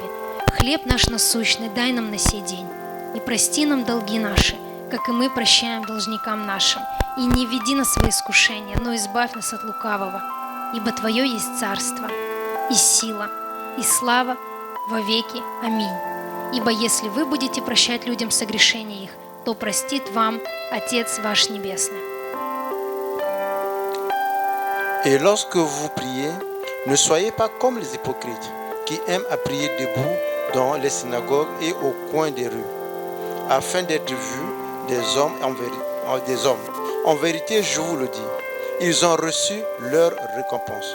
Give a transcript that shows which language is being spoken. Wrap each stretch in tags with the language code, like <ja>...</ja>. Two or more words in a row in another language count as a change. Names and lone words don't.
<ru>Хлеб наш насущный дай нам на сей день, и прости нам долги наши, как и мы прощаем должникам нашим, и не введи нас в искушение, но избавь нас от лукавого, ибо Твое есть царство, и сила, и слава во веки. Аминь. Ибо если вы будете прощать людям согрешения их, то простит вам Отец ваш Небесный».</ru> <fr>Et lorsque vous priez, ne soyez pas comme les hypocrites qui aiment à prier debout dans les synagogues et au coin des rues, afin d'être vus des hommes En vérité, je vous le dis, ils ont reçu leur récompense.</fr>